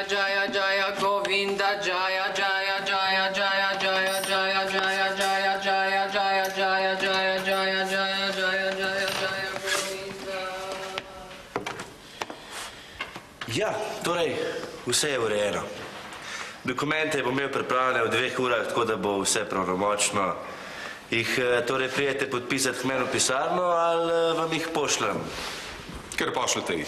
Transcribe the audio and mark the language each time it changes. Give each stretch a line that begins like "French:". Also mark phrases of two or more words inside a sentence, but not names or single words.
Sanskrit: जय जय गोविन्द जय जय जय जय जय जय जय जय जय जय जय जय जय जय जय जय जय गोविन्द.
Slovenian: Ja, torej, vse je urejeno. Dokumente bom imel pripravljene v 2 urah, tako da bo vse pravnomočno. Jih torej prijete podpisati k meni v pisarno ali vam jih pošljem? Ker pošljete jih.